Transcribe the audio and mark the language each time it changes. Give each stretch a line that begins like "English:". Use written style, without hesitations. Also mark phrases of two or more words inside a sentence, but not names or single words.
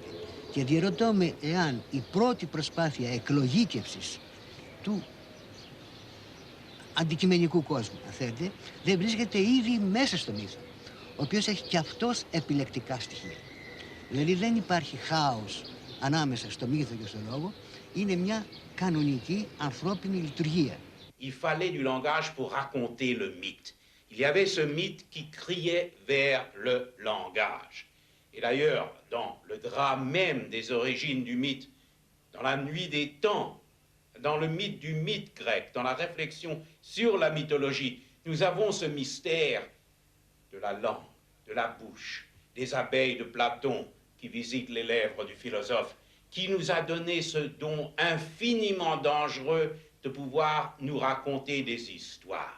Greek: Και διερωτώ με εάν η πρώτη προσπάθεια εκλογήκευσης του αντικειμενικού κόσμου, αν θέλετε, δεν βρίσκεται ήδη μέσα στο μύθο, ο οποίος έχει και αυτός επιλεκτικά στοιχεία. Δηλαδή δεν υπάρχει χάος ανάμεσα στο μύθο και στο λόγο, είναι μια κανονική ανθρώπινη λειτουργία.
French: Il fallait du langage pour raconter le mythe. Il y avait ce mythe qui criait vers le langage. Et d'ailleurs, dans le drame même des origines du mythe, dans la nuit des temps, dans le mythe du mythe grec, dans la réflexion sur la mythologie, nous avons ce mystère de la langue, de la bouche, des abeilles de Platon qui visitent les lèvres du philosophe, qui nous a donné ce don infiniment dangereux de pouvoir nous raconter des histoires.